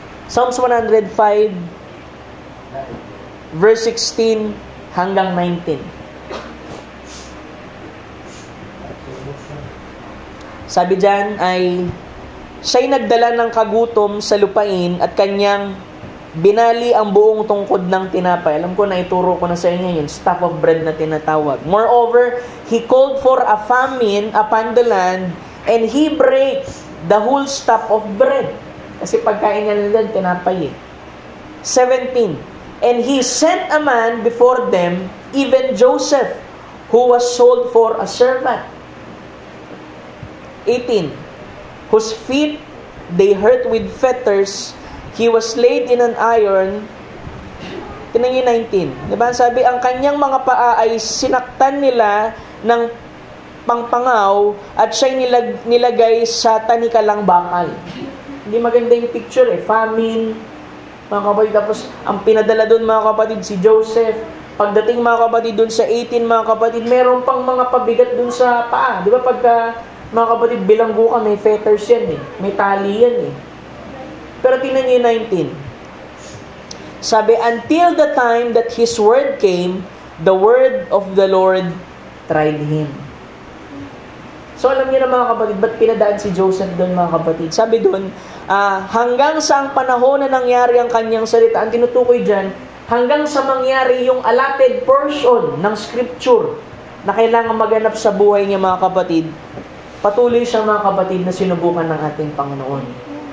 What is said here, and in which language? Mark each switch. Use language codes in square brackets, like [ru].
[tl] Psalms 105, verse 16 hanggang 19. Sabi dyan ay, siya'y nagdala ng kagutom sa lupain at kanyang binali ang buong tungkod ng tinapay. Alam ko na ituro ko na sa inyo yung [en] staff of bread [tl] na tinatawag. [en] Moreover, he called for a famine upon the land and he brake the whole staff of bread. [tl] Kasi pagkain niya nila tinapay 17. [en] And he sent a man before them, even Joseph, who was sold for a servant. 18. Whose feet they hurt with fetters, he was laid in an iron. [tl] Tingnan niyo 19. Diba? Sabi, ang kanyang mga paa ay sinaktan nila ng pangpangaw at siya'y nilagay sa tanikalang bakal. Hindi maganda yung picture Famine, mga kapatid. Tapos, ang pinadala doon, mga kapatid, si Joseph. Pagdating mga kapatid dun sa 18 mga kapatid, meron pang mga pabigat dun sa paa. Di ba pagka mga kapatid bilanggo ka, may fetters yan eh. May tali yan eh. Pero tingnan niyo yung 19. Sabi, [en] until the time that His word came, the word of the Lord tried him. [tl] So alam niyo na mga kapatid, ba't pinadaan si Joseph doon mga kapatid? Sabi doon, hanggang sa ang panahon na nangyari ang kanyang salita, ang tinutukoy dyan, hanggang sa mangyari yung [en] allotted portion [tl] ng scripture na kailangan maganap sa buhay niya mga kapatid, patuloy siya mga kapatid na sinubukan ng ating Panginoon.